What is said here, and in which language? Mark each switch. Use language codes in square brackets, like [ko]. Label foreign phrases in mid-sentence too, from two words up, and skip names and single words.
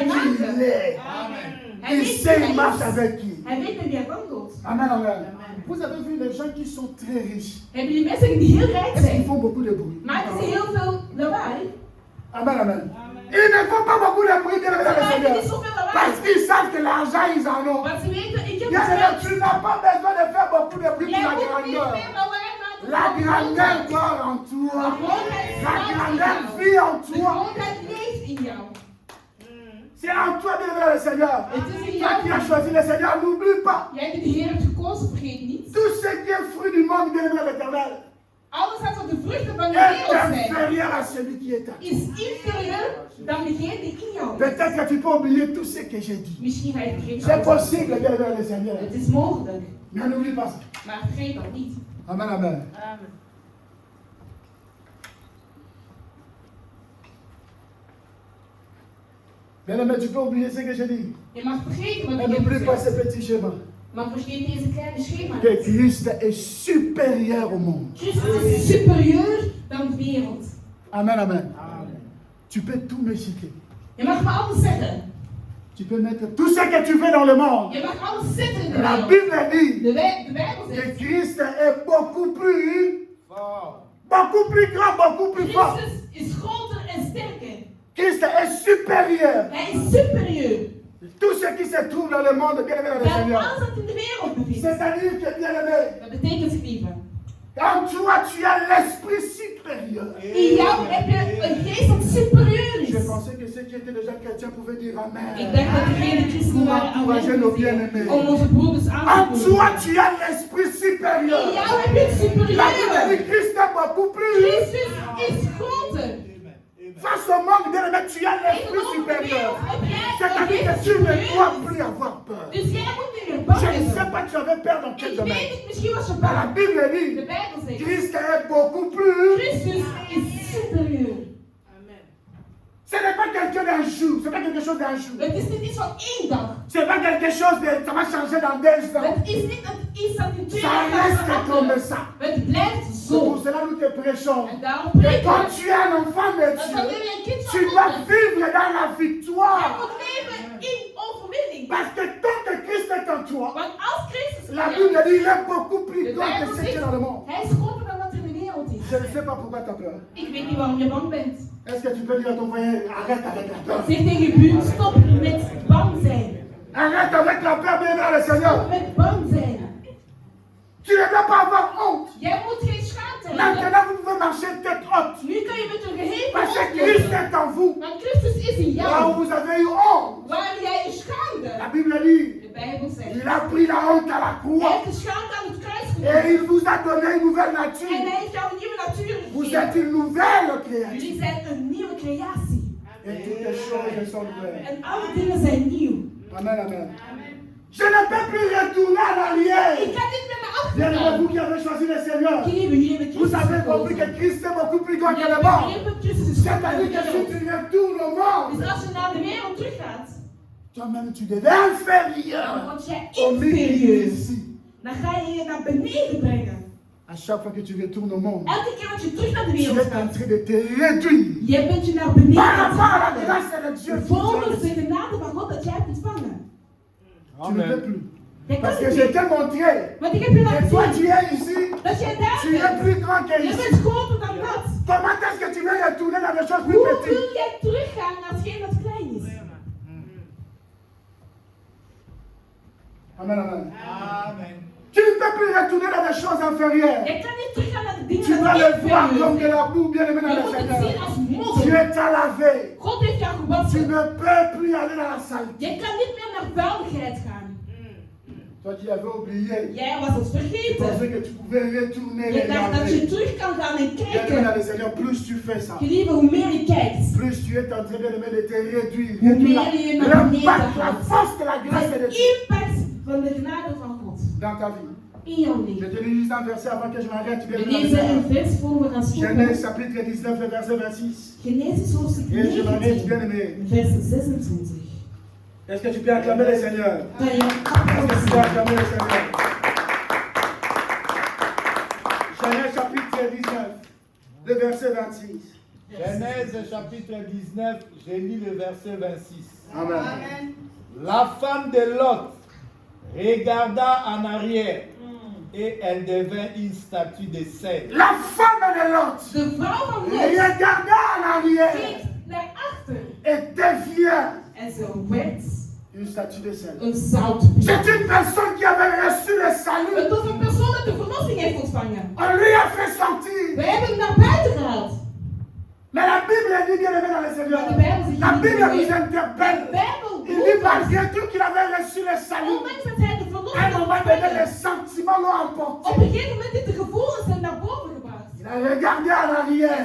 [fr] sait qui [nl] maken. [fr] il est. [nl] Hij [fr] Il [nl] weet [fr] sait, [nl] wie [fr] il [nl] hij [fr] marche [nl] is. [fr] avec qui. [nl] Hij weet met wie hij wandelt. [fr] Amen, amen. Vous avez vu les gens qui sont très riches. [nl] Hebben jullie mensen die heel rijk [fr] Est-ce qu'ils [nl] zijn? [fr] font beaucoup de bruit? [nl] Maken ze heel veel lawaai? [fr] Amen, amen. Ils ne font pas beaucoup de bruit, bien aimé [nl] Ze [fr] dans le [nl] maken [fr] Seigneur. [nl] niet zoveel [fr] Parce [nl] lawaai. [fr] qu'ils savent que l'argent, ils en ont. [nl] Want ze weten, ik heb [fr] Bien [nl] het [fr] aimé, [nl] geld. [fr] tu n'as pas besoin de faire beaucoup de bruit [nl] Jij [fr] pour la [nl] moet niet [fr] grandeur. [nl] meer lawaai maken. [fr] La [nl] voor de [fr] grandeur [nl] grootheid. [fr] dort en toi. [nl] De grootheid [fr] La [nl] staat in [fr] grandeur [nl] jou. [fr] vit en [nl] De [fr] toi. [nl] grootheid leeft in jou. [fr] C'est en toi, bien aimé, le Seigneur. [nl] Het is in [fr] Toi qui as [nl] jou. [fr] choisi le Seigneur, n'oublie pas. [nl] Jij die de Heer hebt gekozen, vergeet niet. [fr] Tout ce qui est fruit du monde, bien aimé, l'éternel. [nl] Alles wat op de vruchten van de [fr] est [nl] wereld zijn, [fr] inférieur à celui qui est à toi. [nl] is inferieur dan degene die in jou is. [fr] Peut-être que tu peux oublier tout ce que j'ai dit. [nl] Misschien ga je vergeten. [fr] C'est possible, bien aimé le Seigneur. [nl] Het is mogelijk, [fr] Mais n'oublie pas ça. [nl] maar vergeet dat niet. [fr] Amen, amen. [nl] Amen. [fr] Bien aimé, tu peux oublier ce que j'ai dit. [nl] Je mag vergeten wat [fr] Mais [nl] ik heb [fr] n'oublie pas ce [nl] gezegd. [fr] petit schéma. [nl] Maar vergeet deze kleine schema. [fr] Que Christ est supérieur au monde. [nl] Christus is superieur dan de wereld. [fr] Amen, amen. Tu peux tout me citer. [nl] Je mag me alles zeggen. [fr] Tu peux mettre tout ce que tu veux dans le monde. [nl] Je mag alles zetten in de [fr] La [nl] wereld. [fr] Bible dit [nl] De Bijbel [fr] que [nl] zegt, [fr] Christ est beaucoup plus grand, beaucoup plus fort. [nl] Christus is groter en sterker. [fr] Christ est supérieur. [nl] Hij is superieur [fr] Tout ce qui se trouve dans le monde, bien aimé dans le [nl] dan [fr] Seigneur. [nl] alles wat in de wereld bevindt. [fr] C'est-à-dire que, bien aimé, [nl] Dat betekent, lieve, [fr] en toi, tu as l'esprit supérieur. [nl] in jou heb je een geest dat superieur [fr] Je [nl] is. [fr] pensais que ceux qui étaient déjà chrétiens pouvaient dire Amen. [nl] Ik denk dat degene christen waren om onze broeders aan [fr] En [nl] te [fr] toi, [nl] voeren. [fr] tu as l'esprit [nl] In [fr] supérieur. [nl] jou heb je het [fr] La Bible [nl] superieur. [fr] dit Christ est beaucoup plus. [nl] Christus is groter. [fr] Face au monde, bien aimé, tu as l'esprit supérieur. C'est-à-dire que tu ne dois plus avoir peur. [nl] Dus jij moet niet meer bang [fr] Je ne sais [nl] zijn. [fr] pas, tu avais peur dans quel [nl] Ik [fr] domaine. [nl] weet het, misschien was je [fr] Mais la [nl] bang. [fr] Bible [nl] De [fr] dit [nl] Bijbel zegt, [fr] Christ est beaucoup plus. [nl] Christus is superieur. [fr] Ce n'est pas quelqu'un d'un jour, ce n'est pas quelque chose d'un jour. [nl] Het is niet iets van één dag. [fr] Ce n'est pas quelque chose de ça va changer dans 2 ans. [nl] Het is niet iets dat in 2 [fr] Ça [nl] jaar gaat [fr] reste comme [nl] veranderen. [fr] ça. [nl] Het blijft [fr] C'est pour [nl] zo. [fr] cela que nous te prêchons. [nl] En daarom [fr] Que [nl] preken [fr] quand [nl] we. [fr] tu es un enfant de [nl] Dat wanneer [fr] Dieu, [nl] je een kind [fr] tu [nl] van [fr] dois [nl] God bent, [fr] vivre dans la [nl] jij [fr] victoire. [nl] moet leven in overwinning. [fr] Parce que tant que Christ est en toi, [nl] Want als Christus [fr] la [nl] in jou [fr] Bible [nl] is, [fr] dit il est beaucoup plus [nl] de [fr] grand que [nl] Bijbel [fr] ce qui est dans le monde. [nl] zegt, hij is groter dan wat er in de wereld is. [fr] Je ne sais pas pourquoi tu as peur. [nl] Ik weet niet waarom je bang bent. [fr] Est-ce que tu peux dire à ton frère, arrête avec la peur. [nl] Zeg tegen je buurt, stop met bang zijn. [fr] Arrête avec la peur, bien dans le Seigneur. [nl] Stop met bang zijn. [fr] Tu ne dois pas avoir honte. [nl] Jij moet geen schaamte hebben. [fr] Maintenant, vous pouvez marcher tête haute. [nl] Nu kan je met een geheven [fr] Parce que [nl] mond [fr] Christ [nl] lopen. [fr] est en vous. [nl] Want Christus is in [fr] Là où [nl] jou. [fr] vous avez eu honte, [nl] Waar jij je schaamde. [fr] la Bible dit, [nl] De Bijbel zegt. [fr] il a pris la honte à la [nl] Hij [fr] croix. [nl] heeft de schaamte aan het kruis [fr] Et [nl] genomen. [fr] il vous a donné une nouvelle [nl] En [fr] nature. [nl] hij heeft jou een nieuwe natuur [fr] Vous [nl] gegeven. [fr] êtes une nouvelle créature. [nl] Jullie zijn een nieuwe creatie. [fr] Et toutes les choses sont nouvelles. [nl] En alle dingen zijn nieuw. [fr] Amen, amen. Je ne peux plus retourner en arrière. [nl] Ik ga niet meer naar [fr] Bien [nl] achter [fr] aimé, [nl] gaan. [fr] vous qui avez choisi le Seigneur, [nl] Jullie hebben [fr] vous [nl] Christus [fr] avez compris que [nl] gekozen. [fr] Christ est beaucoup plus grand que [nl] Jullie [fr] le [nl] hebben [fr] monde. [nl] begrepen, Christus is [fr] C'est-à-dire que si [nl] groter. [fr] tu retournes au monde, [nl] Dus als je naar de wereld teruggaat, [fr] toi-même tu deviens [nl] dan [fr] inférieur [nl] word jij [fr] au milieu [nl] inferieur. [fr] ici. [nl] Dan ga je je naar beneden brengen. [fr] À chaque fois que tu retournes au monde, [nl] Elke keer dat je terug naar de [fr] tu [nl] wereld [fr] es en [nl] gaat, [fr] train de te réduire [nl] jij bent je naar beneden [fr] par [nl] aan [fr] rapport à la [nl] het [fr] grâce de Dieu. [nl] brengen. Volgens de genade van God dat jij hebt ontvangen. [fr] Tu ne peux plus. [nl] Jij kan [fr] Parce que [nl] het [fr] je [nl] niet. [fr] t'ai montré [nl] Want ik heb je [fr] que [nl] laten [fr] toi tu [nl] zien [fr] es ici, [nl] dat jij daar [fr] tu es [nl] bent. [fr] plus grand que [nl] Je [fr] ici. [nl] bent groter dan dat. [fr] Comment est-ce que tu veux retourner dans des choses plus [nl] Hoe [fr] petites? [nl] wil jij teruggaan naar hetgeen dat klein is? [fr] Amen, amen. [nl] Amen. [fr] Tu ne peux plus retourner dans des choses inférieures. [nl] Jij kan niet teruggaan naar de [fr] Tu [nl] dingen [fr] dois [nl] dat [fr] le voir [nl] inferieur [fr] comme de [nl] zijn. [fr] la boue, bien aimé dans [nl] Je [fr] le [nl] moet het zien [fr] Seigneur. [nl] als [fr] Dieu [nl] modder. [fr] t'a lavé. [nl] God heeft jou [fr] Tu [nl] gewassen. [fr] ne peux plus aller dans la salle. [nl] Je kan niet meer naar vuiligheid gaan. [fr] Toi qui avais oublié, [nl] Jij was het [fr] tu pensais [nl] vergeten. [fr] que tu pouvais retourner [nl] Je dacht dat je [fr] regarder. [nl] terug kan gaan en [fr] Bien aimé dans [nl] kijken. [fr] le Seigneur, plus tu fais ça, [nl] Gelieve, hoe meer je kijkt, [fr] plus tu es en train de te réduire. [nl] hoe [fr] Réduire [nl] meer je [fr] la- [nl] naar beneden [fr] l'impact, la [nl] gaat. [fr] force de la grâce de [nl] De [fr] Dieu [nl] impact van de genade van God [fr] dans ta vie. [nl] in jouw [fr] Je [nl] leven. [fr] te lis juste un verset avant que je m'arrête. Bien [nl] We [fr] aimé dans le [nl] lezen een [fr] Seigneur. [nl] vers voor we gaan [fr] Genèse [nl] stoppen. [fr] chapitre 19, le verset 26. [nl] Genesis hoofdstuk [fr] Et je m'arrête, bien [nl] 19, [fr] aimé. [nl] vers 26. [fr] Est-ce que tu peux acclamer le Seigneur? [nl] Kan je [fr] Est-ce que tu peux [nl] applaudisseren? [fr] acclamer le Seigneur? Genèse chapitre 19, le verset 26. Genèse chapitre 19, j'ai lu le verset 26. Amen. La femme de Lot regarda en arrière et elle devint une statue de sel. La femme de Lot [nl] De vrouw van Lot [fr] regarda en arrière [nl] keek naar achter [fr] et devient [nl] en ze werd [fr] une statue de sel. [nl] een zoutpiek. [fr] C'est une personne qui avait reçu le salut. [nl] Het was een persoon dat de verlossing heeft ontvangen. [fr] On lui a fait sortir. [nl] We hebben hem naar buiten gehaald. [fr] Mais la Bible dit bien aimé dans le Seigneur. [nl] Maar de Bijbel zegt [fr] La [nl] niet [fr] Bible [nl] meer. [fr] nous [nl] De [fr] interpelle. [nl] Bijbel [fr] Il dit [nl] roept ons. [fr] malgré tout qu'il avait reçu le salut. [nl] Ondanks dat hij de [fr] À un [nl] verlossing heeft [fr] moment donné, [nl] ontvangen, [fr] les sentiments l'ont emporté. [nl] op een gegeven moment heeft de gevoelens hem naar boven gebracht. [fr] Il Il a regardé en arrière.